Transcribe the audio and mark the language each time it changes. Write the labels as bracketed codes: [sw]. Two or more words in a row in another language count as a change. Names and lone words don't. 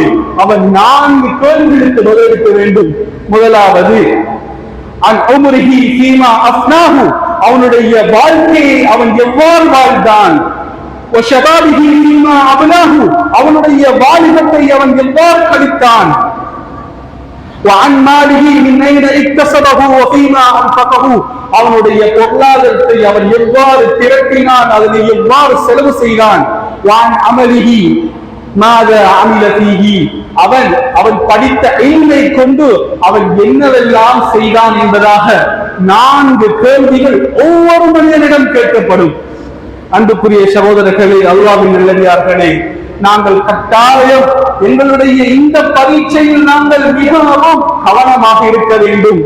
[ta] அவன் 4 கேள்விகளுக்கு பதிலளிக்க வேண்டும். முதலாவது, [ar] عن عمره فيما أفناه, [ta] அவனுடைய வாழ்க்கையை அவன் எவ்வாறு வாழ்ந்தான். [ar] وشبابه فيما أفناه, [ta] அவனுடைய வாலிபத்தை அவன் எவ்வாறு கழித்தான். [ar] وعن ماله من أين اكتسبه وفيما أنفقه, [ta] அவனுடைய பொருளாதாரத்தை அவன் எவ்வாறு திரட்டினான், அதனை எவ்வாறு செலவு செய்தான். [ar] وعن عمله ماذا عمل فيه, [ta] அவன் படித்த இல்மை கொண்டு அவன் என்னவெல்லாம் செய்தான் என்பதாக 4 கேள்விகள் ஒவ்வொரு மனிதனிடம் கேட்கப்படும். அன்புக்குரிய சகோதரர்களே, அல்லாஹ்வின் நல்லடியார்களே, நாங்கள் கட்டாயம் எங்களுடைய இந்த பரீட்சையில் நாங்கள் மிகவும் கவனமாக இருக்க வேண்டும்.